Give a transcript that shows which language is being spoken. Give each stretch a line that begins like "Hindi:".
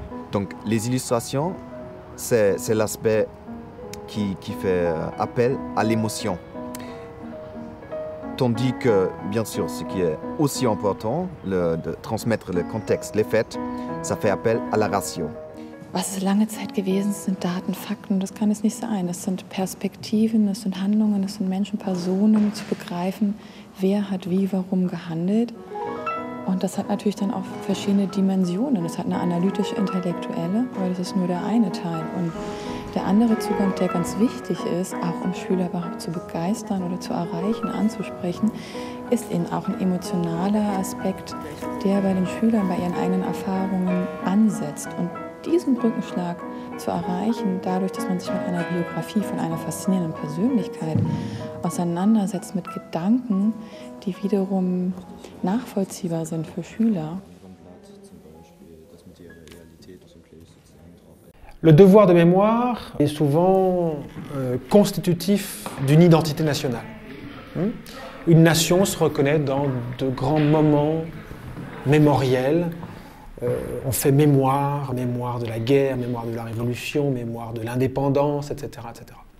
French: Donc les illustrations, c'est l'aspect qui fait appel à l'émotion. Tandis que, bien sûr, ce qui est aussi important, de transmettre le contexte, les faits, ça fait appel à la ratio.
German: Was es lange Zeit gewesen ist, sind Daten, Fakten. Das kann es nicht sein. Das sind Perspektiven, das sind Handlungen, das sind Menschen, Personen, zu begreifen, wer hat wie, warum gehandelt. Und das hat natürlich dann auch verschiedene Dimensionen. Das hat eine analytisch-intellektuelle, aber das ist nur der eine Teil. Und der andere Zugang, der ganz wichtig ist, auch um Schüler überhaupt zu begeistern oder zu erreichen, anzusprechen, ist eben auch ein emotionaler Aspekt, der bei den Schülern, bei ihren eigenen Erfahrungen ansetzt. Und diesen Brückenschlag zu erreichen, dadurch, dass man sich mit einer Biografie von einer faszinierenden Persönlichkeit auseinandersetzt, mit Gedanken, die wiederum nachvollziehbar sind für Schüler.
French: Le devoir de mémoire est souvent constitutif d'une identité nationale. Une nation se reconnaît dans de grands moments mémoriels. On fait mémoire, mémoire de la guerre, mémoire de la Révolution, mémoire de l'indépendance, etc., etc.